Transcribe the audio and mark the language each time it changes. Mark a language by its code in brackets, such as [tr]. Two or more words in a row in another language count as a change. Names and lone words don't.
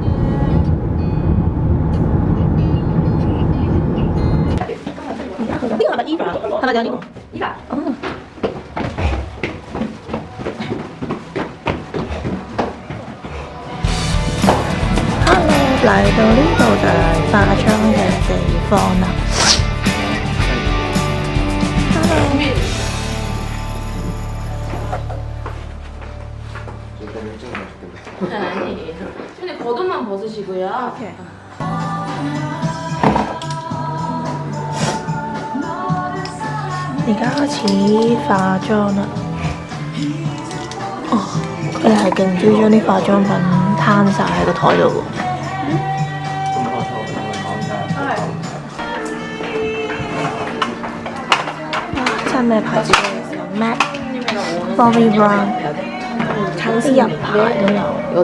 [yue] 呢個係咪 Eva？係咪有呢個 Eva？哦。嚟到呢度就係化妝嘅地方啦。 [ko] 근데 겉옷만 벗으시고요. 오케이. [yue] 而家開始化妝啦。哦，佢哋係勁中意將啲化妝品攤晒喺個台度喎。真係咩牌子嘅？MAC、Bobbi Brown、啲人牌都有。